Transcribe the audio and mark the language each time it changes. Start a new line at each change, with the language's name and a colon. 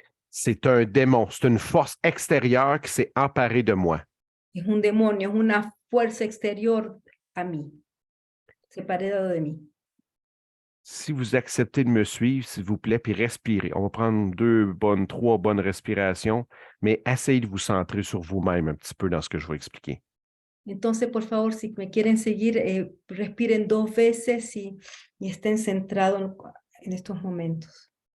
French: C'est un démon, c'est une force extérieure qui s'est emparée de moi.
Spanish: Es un demonio, es una fuerza exterior a mí, separada de mí.
French: Si vous acceptez de me suivre, s'il vous plaît, puis respirez. On va prendre 3 bonnes respirations, mais essayez de vous centrer sur vous-même un petit peu dans ce que je vais expliquer.
Spanish: Entonces, por favor, si me quieren seguir, respiren 2 veces y estén centrados en estos momentos.